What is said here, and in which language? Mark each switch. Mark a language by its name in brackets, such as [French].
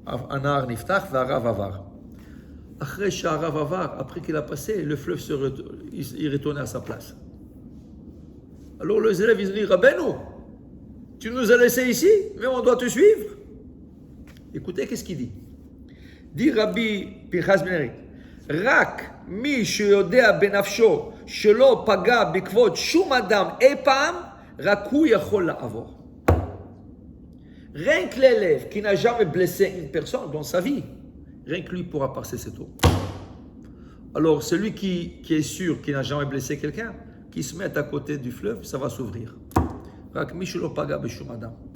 [Hebrew] Anar niftach v'arav avar. [French] Après qu'il a passé, le fleuve il retournait à sa place. Alors les élèves, ils ont dit, Rabbeinu, tu nous as laissés ici, mais on doit te suivre. Écoutez, qu'est-ce qu'il dit? [Hebrew] Dit Rabbi Pinchas ben Yair, רק מי שיודע בנפשו שלא פגע בכבוד שום אדם אי פעם, רק הוא יכול לעבור. [French] Rien que l'élève qui n'a jamais blessé une personne dans sa vie, rien que lui pourra passer cette eau. Alors celui qui est sûr qu'il n'a jamais blessé quelqu'un, qui se met à côté du fleuve, ça va s'ouvrir. [Hebrew] רק מי שלא פגע בשום אדם.